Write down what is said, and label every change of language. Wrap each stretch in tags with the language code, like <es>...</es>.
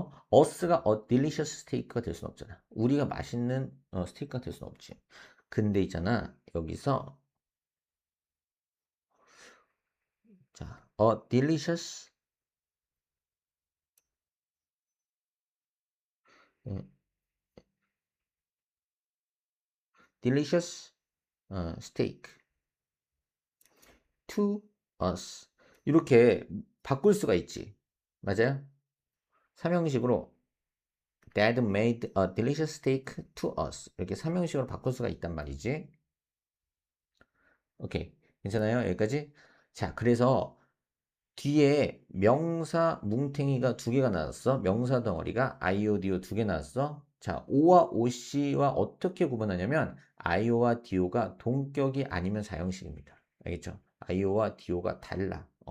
<ko>us가 a delicious steak가 될 수는 없잖아. 우리가 맛있는 스테이크가 될 수는 없지. 근데 있잖아. 여기서 자,</ko> <en>a delicious 음, delicious steak to us.</en> <ko>이렇게 바꿀 수가 있지. 맞아요? 삼형식으로</ko> <en>Dad made a delicious steak to us.</en> <ko>이렇게 삼형식으로 바꿀 수가 있단 말이지. 오케이. 괜찮아요? 여기까지? 자, 그래서 뒤에 명사 뭉탱이가 두 개가 나왔어. 명사 덩어리가 IODO 두 개 나왔어. 자, O와 OC와 어떻게 구분하냐면 IO와 DO가 동격이 아니면 사형식입니다. 알겠죠? IO와 DO가 달라.</ko>